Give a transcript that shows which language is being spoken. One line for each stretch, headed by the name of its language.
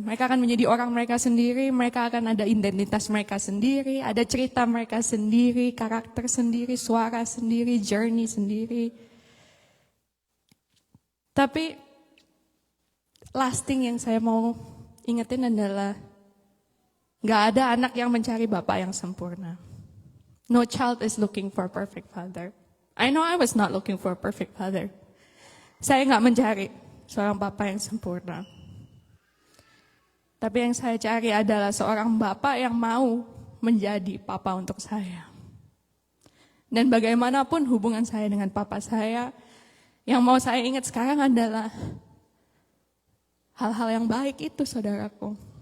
Indonesian: Mereka akan menjadi orang mereka sendiri, mereka akan ada identitas mereka sendiri, ada cerita mereka sendiri, karakter sendiri, suara sendiri, journey sendiri. Tapi lasting yang saya mau ingetin adalah gak ada anak yang mencari bapak yang sempurna.
English: No child is looking for a perfect father. I know I was not looking for a perfect father.
Indonesian: Saya gak mencari seorang bapak yang sempurna. Tapi yang saya cari adalah seorang bapak yang mau menjadi papa untuk saya. Dan bagaimanapun hubungan saya dengan papa saya, yang mau saya ingat sekarang adalah hal-hal yang baik itu, saudaraku.